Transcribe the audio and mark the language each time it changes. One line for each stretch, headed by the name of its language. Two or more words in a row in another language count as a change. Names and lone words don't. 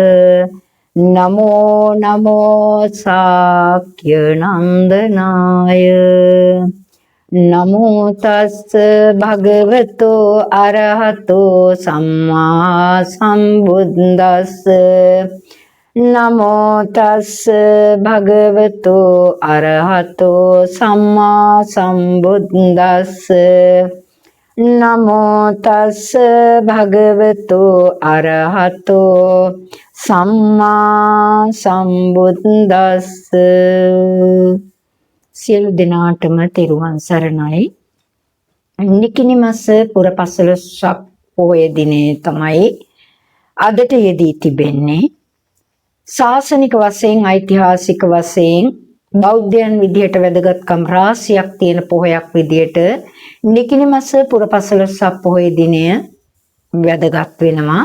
Pali: නමෝ නමෝ සාක්‍ය නන්දනාය නමෝ තස්ස භගවතෝ අරහතෝ සම්මා සම්බුද්දස්ස නමෝ තස්ස භගවතෝ අරහතෝ සම්මා සම්බුද්දස්ස නමෝ තස්ස භගවතෝ අරහතෝ සම්මා සම්බුද්දස්ස.
Sinhala: සියලු දෙනාටම තෙරුවන් සරණයි. නිකිණි මාස පුර පසළොස්වක පොහොය දිනේ තමයි අදට යෙදී තිබෙන්නේ. ශාසනික වශයෙන් ඓතිහාසික වශයෙන් බෞද්ධයන් විදිහට වැදගත්කම් රාශියක් තියෙන පොහොයක් විදිහට නිකිණි මාස පුර පසළොස්වක පොහොය දිනය වැදගත් වෙනවා.